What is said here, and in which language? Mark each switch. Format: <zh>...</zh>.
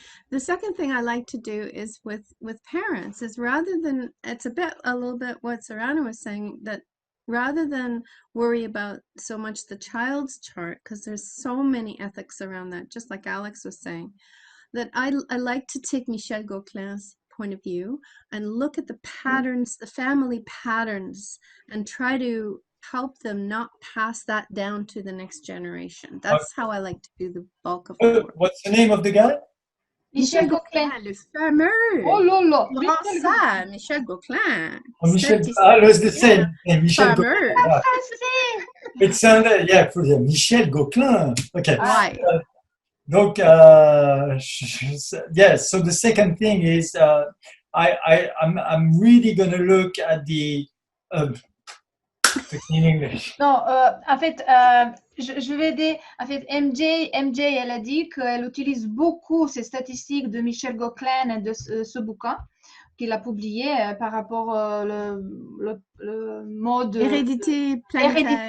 <en>The second thing I like to do is with parents is rather than, it's a little bit what Zorana was saying, that rather than worry about so much the child's chart, because there's so many ethics around that, just like Alex was saying, that I like to take Michel Gauquelin's point of view and look at the patterns, the family patterns, and try to help them not pass that down to the next generation. That's how I like to do the bulk of the work. What's the name of the guy?</en> <fr>Michel Gauquelin, le fameux. Oh là là. Michel Gauquelin.</fr> <en>Michel, it's the same. Michel</en> <fr>Fameux.</fr> <en>Gauquelin. It sounded, yeah, Michel Gauquelin. Okay. Right.</en> <fr>Donc,</fr> <en>yes. So the second thing is, I'm really going to look at the. In English.</en> <fr>Non, en fait, je vais aider. En fait, MJ, elle a dit qu'elle utilise beaucoup ces statistiques de Michel Gauquelin et de ce bouquin qu'il a publié par rapport le mode hérédité planétaire.</fr>